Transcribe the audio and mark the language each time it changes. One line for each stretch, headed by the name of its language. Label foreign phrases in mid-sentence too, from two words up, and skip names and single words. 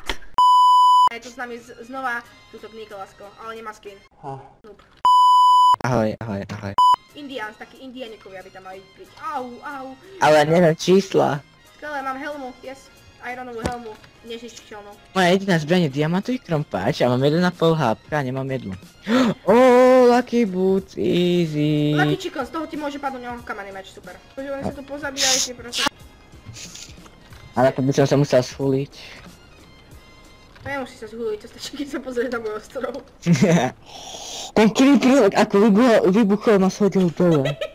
Slovak: A je tu s nami znova túto Nikolasko, ale nemá skin. Noob. Ahoj, ahoj, ahoj. Indians, takí indianikovia by tam mali byť. Au, au. Ale neviem čísla. Skvelé, mám helmu, yes. Ironovú helmu, nežičiteľnú. Moja jediná zbraň je diamantový krompáč a mám 1,5 HP a nemám jednu.
English: Oh, lucky boots, easy. Lucky chicken,
Slovak: z toho ti môže padnúť kamenný meč, super. Protože oni sa tu pozabíjali, si proste... Ale to by som sa musel schuliť. To nemusí sa zhuliť, to stačí, keď sa pozrieť na môj ostrov. Ten creeper, ako vybuchol, ma shodil dole.